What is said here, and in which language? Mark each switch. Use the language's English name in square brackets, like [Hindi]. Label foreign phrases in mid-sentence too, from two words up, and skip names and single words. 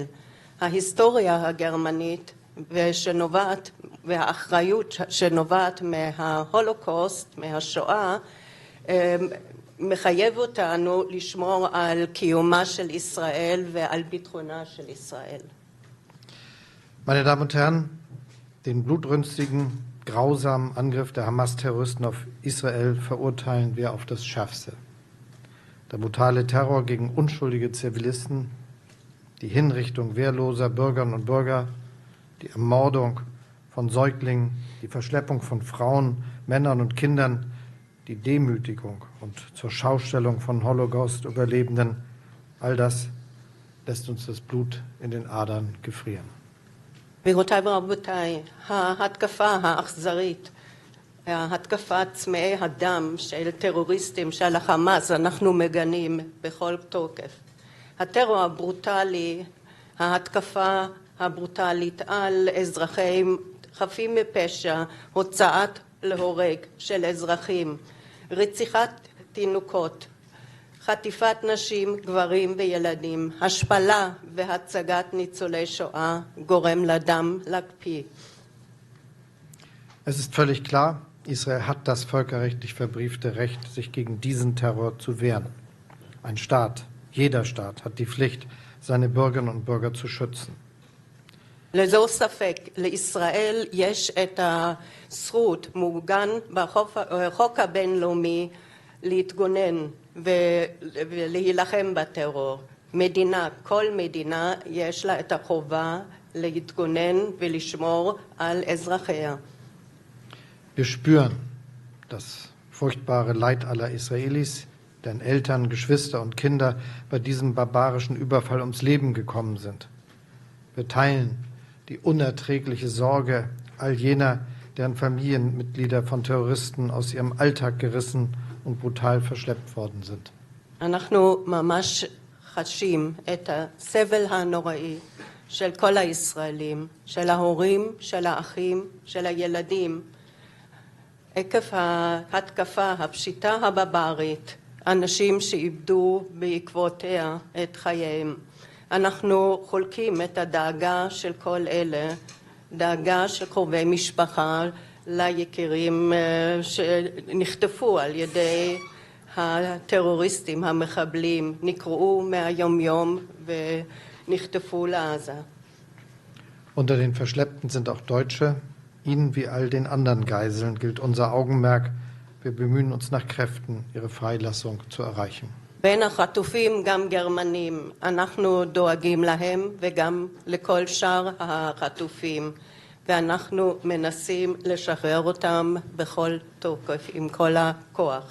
[Hebrew] ההיסטוריה הגרמנית והאחריות שנובעת מההולוקוסט, מהשואה, מחייב אותנו לשמור על קיומה של ישראל ועל ביטחונה של ישראל. [German] Meine Damen und Herren, den blutrünstigen, grausamen Angriff der Hamas-Terroristen auf Israel verurteilen wir auf das Schärfste. Der brutale Terror gegen unschuldige Zivilisten, die Hinrichtung wehrloser Bürgerinnen und Bürger, die Ermordung von Säuglingen, die Verschleppung von Frauen, Männern und Kindern, die Demütigung und zur Schaustellung von Holocaust-Überlebenden, all das lässt uns das Blut in den Adern gefrieren. [Hebrew] גבירותיי ורבותיי, ההתקפה האכזרית, ההתקפה צמאי הדם של טרוריסטים של החמאס, אנחנו מגנים בכל תוקף. הטרור הברוטלי, ההתקפה הברוטלית על אזרחים חפים מפשע, הוצאת להורג של אזרחים, רציחת תינוקות, חטיפת נשים, גברים וילדים, השפלה והצגת ניצולי שואה גורם לדם להקפיא. [German] Es ist völlig klar, Israel hat das völkerrechtlich verbriefte Recht, sich gegen diesen Terror zu wehren. Ein Staat, jeder Staat, hat die Pflicht, seine Bürgerinnen und Bürger zu schützen. [Hebrew] ללא ספק, לישראל יש את הזכות מעוגן בחוק הבינלאומי להתגונן ולהילחם בטרור. מדינה, כל מדינה יש לה את החובה להתגונן ולשמור על אזרחיה. [German] Wir spüren das furchtbare Leid aller Israelis, deren Eltern, Geschwister und Kinder bei diesem barbarischen Überfall ums Leben gekommen sind. Wir teilen die unerträgliche Sorge all jener, deren Familienmitglieder von Terroristen aus ihrem Alltag gerissen und brutal verschleppt worden sind. [Hebrew] אנחנו ממש חשים את הסבל הנוראי של כל הישראלים, של ההורים, של האחים, של הילדים. עקב ההתקפה, הפשיטה הבברית, אנשים שאיבדו בעקבותיה את חייהם. אנחנו חולקים את הדאגה של כל אלה, דאגה של קרובי משפחה ליקירים שנחטפו על ידי הטרוריסטים, המחבלים, נקראו מהיום יום ונחטפו לעזה. [German] Unter den Verschleppten sind auch Deutsche. Ihnen wie all den anderen Geiseln gilt unser Augenmerk. Wir bemühen uns nach Kräften, ihre Freilassung zu erreichen. [Hebrew] בין החטופים גם גרמנים, אנחנו דואגים להם וגם לכל שאר החטופים, ואנחנו מנסים לשחרר אותם בכל תוקף, עם כל הכוח.